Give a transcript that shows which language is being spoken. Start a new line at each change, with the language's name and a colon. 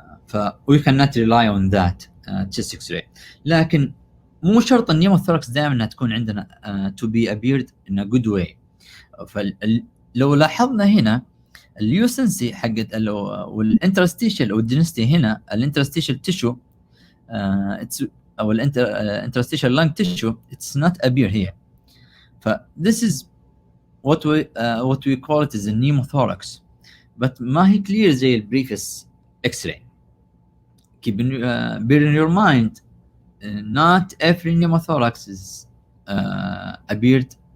English: ف we cannot rely on that chest x-ray.
Arabic: لكن مو شرط النيموثوركس دائما انها تكون عندنا to be appeared in a good way.
English: فلو لاحظنا هنا اليوسنسي حقت والانترستيشال او الدنستي، هنا الانترستيشال تيشو او الانترستيشال lung tissue it's not appear here. ف this is what we call it as a pneumothorax, but ما هي clear زي البريفيس x-ray. keep bear in your mind not every pneumothorax is appeared.